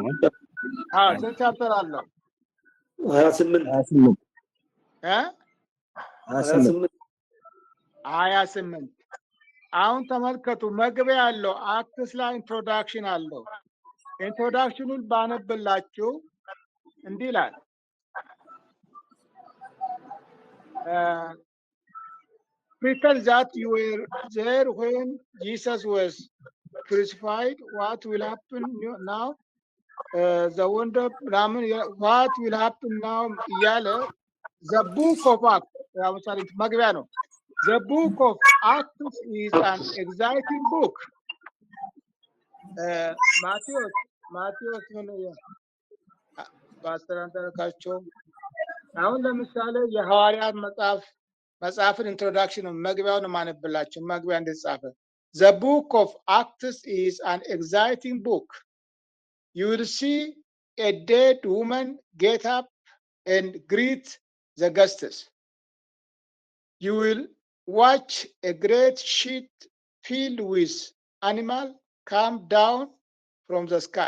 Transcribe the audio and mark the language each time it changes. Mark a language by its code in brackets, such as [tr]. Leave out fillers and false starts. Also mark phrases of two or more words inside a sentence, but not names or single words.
[am] ስንት ቻፕተር አለው? 28 አሁን ተመልከቱ፣ መግቢያ አለው፣ አክትስ ላይ ኢንትሮዳክሽን አለው። ኢንትሮዳክሽኑን ባነብላችሁ እንዲህ ይላል [en] pretend that you were there when Jesus was crucified. What will happen now? The wonder what will happen now እያለ the book of Acts [am] ለምሳሌ መግቢያ ነው። [en] The book of Acts is an exciting book. [am] ማቴዎስ ምን ባስተራንተካቸው አሁን ለምሳሌ የሐዋርያት መጽሐፍን ኢንትሮዳክሽን መግቢያውን ማነብላችሁ። መግቢያ እንደተጻፈ [en] The book of Acts is an exciting book. You will see a dead woman get up and greet the guests. You will watch a great ship filled with animals come down from the sky.